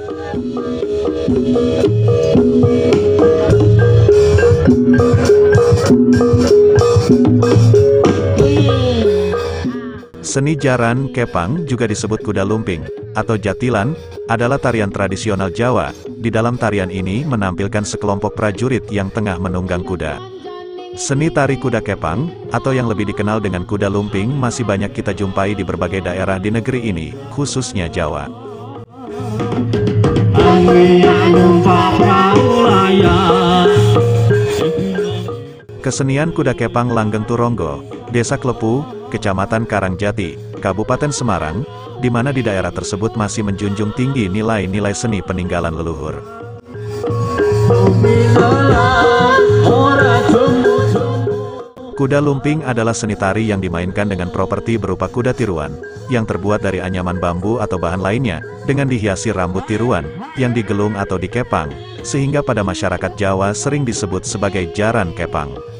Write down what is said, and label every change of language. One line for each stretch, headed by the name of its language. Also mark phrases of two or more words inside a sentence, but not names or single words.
Indonesian: Seni
Javanese: jaran kepang
Indonesian: juga disebut kuda lumping, atau jatilan, adalah tarian tradisional Jawa. Di dalam tarian ini menampilkan sekelompok prajurit yang tengah menunggang kuda. Seni tari kuda kepang, atau yang lebih dikenal dengan kuda lumping masih banyak kita jumpai di berbagai daerah di negeri ini, khususnya Jawa. Kesenian kuda kepang Langgeng Turonggo, Desa Klepu, Kecamatan Karangjati, Kabupaten Semarang, di mana di daerah tersebut masih menjunjung tinggi nilai-nilai seni peninggalan leluhur. Kuda lumping adalah seni tari yang dimainkan dengan properti berupa kuda tiruan, yang terbuat dari anyaman bambu atau bahan lainnya, dengan dihiasi rambut tiruan, yang digelung atau dikepang, sehingga pada masyarakat Jawa sering disebut sebagai
Javanese: jaran kepang.